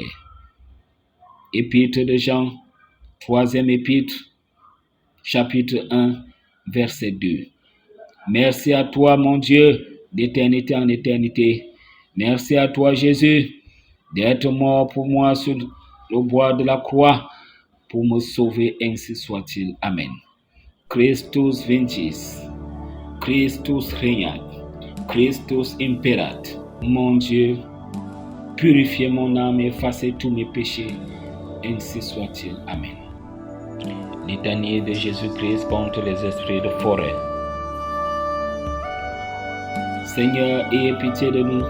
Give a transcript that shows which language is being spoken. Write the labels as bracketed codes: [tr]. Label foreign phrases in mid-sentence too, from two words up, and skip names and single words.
[fr] Épître de Jean, 3e épître, chapitre 1, verset 2. Merci à toi, mon Dieu, d'éternité en éternité. Merci à toi, Jésus, d'être mort pour moi sur le bois de la croix pour me sauver, ainsi soit-il. Amen. [la] Christus vincit, Christus regnat, Christus imperat. [fr] Mon Dieu, purifiez mon âme et effacez tous mes péchés, ainsi soit-il. Amen. Litanie de Jésus-Christ contre les esprits de forêt. Seigneur, ayez pitié de nous.